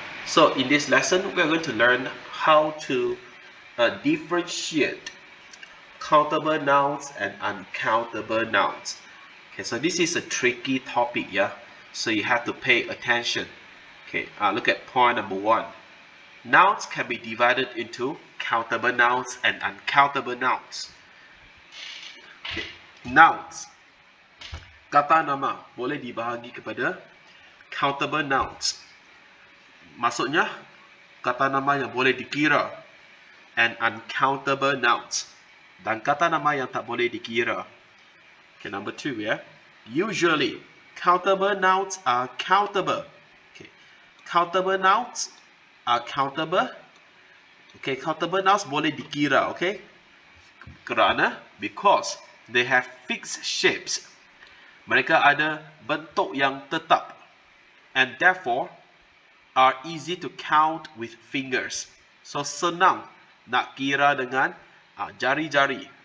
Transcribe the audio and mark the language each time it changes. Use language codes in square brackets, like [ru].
[en] So in this lesson, we're going to learn how to differentiate countable nouns and uncountable nouns. Okay, so this is a tricky topic, yeah. So you have to pay attention. Okay, look at point number 1. Nouns can be divided into countable nouns and uncountable nouns. Okay, nouns. [ms] Kata nama boleh dibahagi kepada countable nouns. Maksudnya, kata nama yang boleh dikira and uncountable nouns. Dan kata nama yang tak boleh dikira. [en] Okay, number 2 [ms] ya. [en] Usually, countable nouns are countable. Okay, countable nouns are countable. Okay, countable nouns [ms] boleh dikira, [en] okay? Because they have fixed shapes. [ms] Mereka ada bentuk yang tetap. [en] And therefore, are easy to count with fingers. [ms] So, senang nak kira dengan jari-jari.